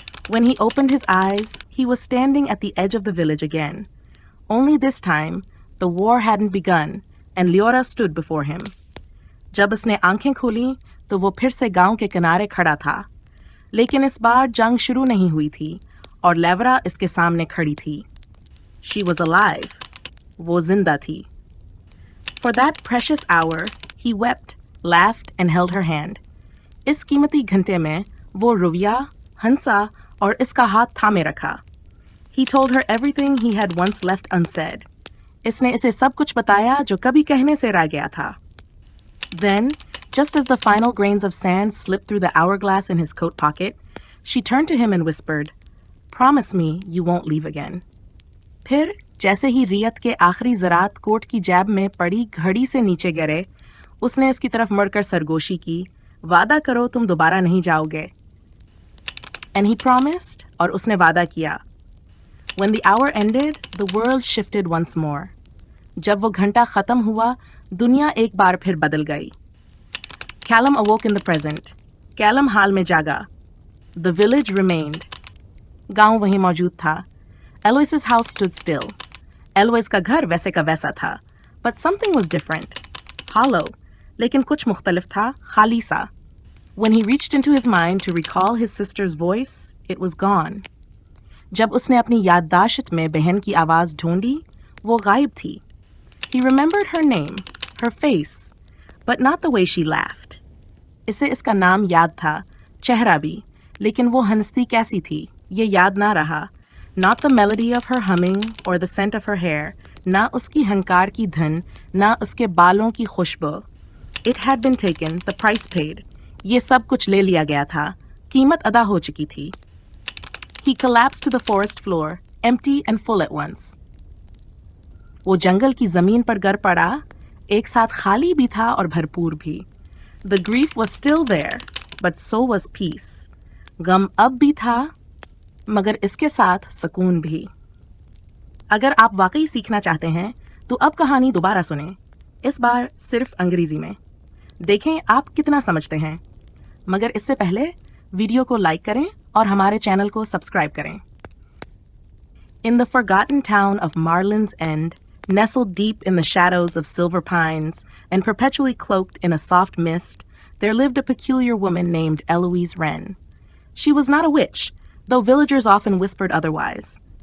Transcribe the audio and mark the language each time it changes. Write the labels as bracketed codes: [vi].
[en] When he opened his eyes, he was standing at the edge of the village again. Only this time, the war hadn't begun, and Leora stood before him. [hi] जब उसने आंखें खोली, तो वो फिर से गांव के किनारे खड़ा था. लेकिन इस बार जंग शुरू नहीं हुई थी, और लेवरा इसके सामने खड़ी थी. [en] She was alive. [hi] वो जिंदा थी. [en] For that precious hour, he wept, laughed, and held her hand. [hi] इस कीमती घंटे में वो रुविया, हंसा और इसका हाथ थामे रखा. [en] He told her everything he had once left unsaid. [hi] इसने इसे सब कुछ बताया जो कभी कहने से रह गया था. [en] Then, just as the final grains of sand slipped through the hourglass in his coat pocket, she turned to him and whispered, "Promise me you won't leave again." [hi] फिर, जैसे ही रियत के आखिरी ज़रात कोट की जेब में पड़ी घड़ी से नीचे गिरे, उसने इसकी तरफ मुड़कर सरगोशी की, वादा करो तुम दोबारा नहीं जाओगे. [en] And he promised, [hi] और उसने वादा किया. [en] When the hour ended, the world shifted once more. [hi] जब वो घंटा खत्म हुआ, दुनिया एक बार फिर बदल गई. [en] Callum awoke in the present. [hi] Callum हाल में जागा. [en] The village remained. [hi] गांव वहीं मौजूद था. [en] Eloise's house stood still. [hi] Eloise का घर वैसे का वैसा था. [en] But something was different. Hollow. [hi] लेकिन कुछ मुख्तलिफ था, खाली सा. [en] When he reached into his mind to recall his sister's voice, it was gone. [hi] जब उसने अपनी याददाश्त में बहन की आवाज़ ढूंढी, वो गायब थी. [en] He remembered her name, her face, but not the way she laughed. [hi] इसे इसका नाम याद था, चेहरा भी, लेकिन वो हंसती कैसी थी, ये याद ना रहा. [en] Not the melody of her humming or the scent of her hair, [hi] ना उसकी हंकार की धन, ना उसके बालों की खुशबू. [en] It had been taken, the price paid. [hi] ये सब कुछ ले लिया गया था, कीमत अदा हो चुकी थी. [en] He collapsed to the forest floor, empty and full at once. [hi] वो जंगल की जमीन पर गिर पड़ा, एक साथ खाली भी था और भरपूर भी. [en] The grief was still there, but so was peace. [hi] गम अब भी था, मगर इसके साथ सुकून भी. अगर आप वाकई सीखना चाहते हैं, तो अब कहानी दोबारा सुनें. इस बार सिर्फ अंग्रेजी में. देखें आप कितना समझते हैं. मगर इससे पहले वीडियो को लाइक करें और हमारे चैनल को सब्सक्राइब करें. [en] In the forgotten town of Marlin's End, nestled deep in the shadows of silver pines and perpetually cloaked in a soft mist, there lived a peculiar woman named Eloise Wren. She was not a witch, though villagers often whispered otherwise.